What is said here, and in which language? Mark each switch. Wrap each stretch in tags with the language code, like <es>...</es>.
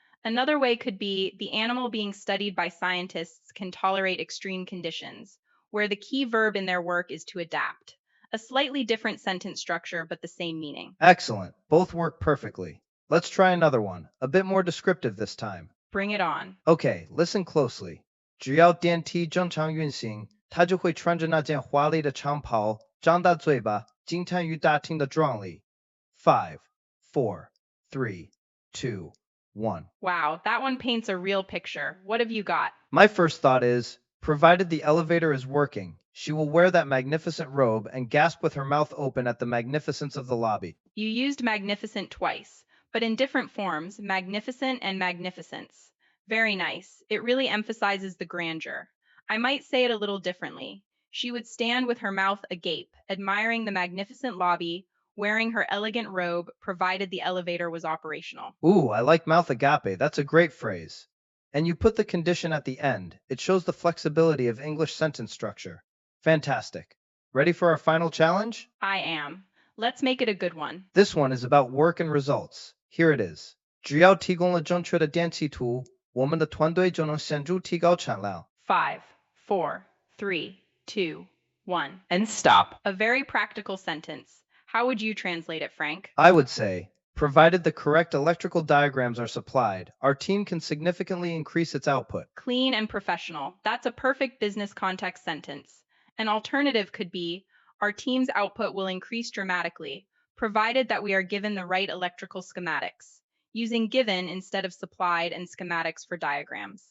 <en>Another way could be the animal being studied by scientists can tolerate extreme conditions, where the key verb in their work is to adapt. A slightly different sentence structure, but the same meaning. Excellent. Both work perfectly. Let's try another one, a bit more descriptive this time. Bring it on. Okay, listen closely.</en> <zh>只要电梯正常运行，它就会穿着那件华丽的长袍，张大嘴巴，惊叹于大厅的壮丽。</zh> <en>5, 4, 3, 2, 1. Wow, that one paints a real picture. What have you got? My first thought is, provided the elevator is working, she will wear that magnificent robe and gasp with her mouth open at the magnificence of the lobby. You used magnificent twice, but in different forms, magnificent and magnificence. Very nice. It really emphasizes the grandeur. I might say it a little differently. She would stand with her mouth agape, admiring the magnificent lobby, wearing her elegant robe, provided the elevator was operational. Ooh, I like mouth agape. That's a great phrase. And you put the condition at the end. It shows the flexibility of English sentence structure. Fantastic. Ready for our final challenge? I am. Let's make it a good one. This one is about work and results. Here it is.</en> <zh>只要提供了正确的电气图，我们的团队就能显著提高产量。</zh> <en>5, 4, 3, 2, 1. And stop. A very practical sentence. How would you translate it, Frank? I would say, provided the correct electrical diagrams are supplied, our team can significantly increase its output. Clean and professional. That's a perfect business context sentence. An alternative could be, our team's output will increase dramatically, provided that we are given the right electrical schematics, using given instead of supplied and schematics for diagrams.</en>